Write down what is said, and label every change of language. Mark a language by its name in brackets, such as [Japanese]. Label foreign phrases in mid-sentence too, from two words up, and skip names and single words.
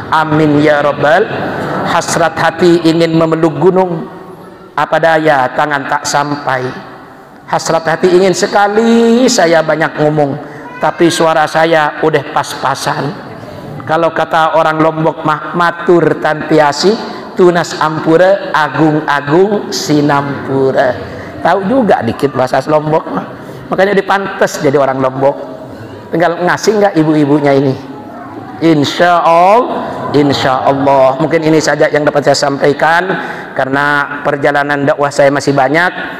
[Arabic] Amin ya Rabbal. [Indonesian] Hasrat hati ingin memeluk gunung, apa daya tangan tak sampai. Hasrat hati ingin sekali saya banyak ngomong, tapi suara saya udah pas-pasan. Kalau kata orang Lombok mah [Sasak] matur tantiasi, tunas ampura, agung-agung sinampura. [Indonesian] Tahu juga dikit bahasa Lombok, makanya dipantes jadi orang Lombok. Tinggal ngasih nggak ibu-ibunya ini. [Arabic] Insya Allah. [Indonesian] Mungkin ini saja yang dapat saya sampaikan, karena perjalanan dakwah saya masih banyak.